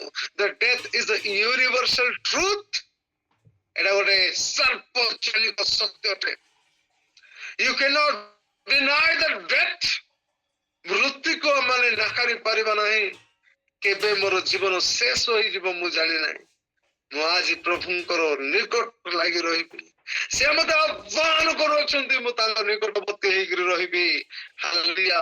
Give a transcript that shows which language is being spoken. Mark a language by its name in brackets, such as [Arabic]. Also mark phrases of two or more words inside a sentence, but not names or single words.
[English] the death is the universal truth, [Odia] ଏଟା ଗୋଟେ ସାର୍ବଜନୀକ ସତ୍ୟ ଅଟେ। [English] You cannot deny the death, [Odia] ମୃତ୍ୟୁକୁ ମାନେ ନାକାରି ପାରିବା ନାହିଁ। କେବେ ମୋର ଜୀବନ ଶେଷ ହୋଇଯିବ ମୁଁ ଜାଣି ନାହିଁ, ମୁଁ ଆଜି ପ୍ରଭୁଙ୍କର ନିକଟ ଲାଗି ରହିବି, ସେ ମତେ ଆହ୍ୱାନ କରୁଅଛନ୍ତି, ମୁଁ ତାଙ୍କ ନିକଟବର୍ତ୍ତୀ ହେଇକିରି ରହିବି। ହାଲେଲୁୟା।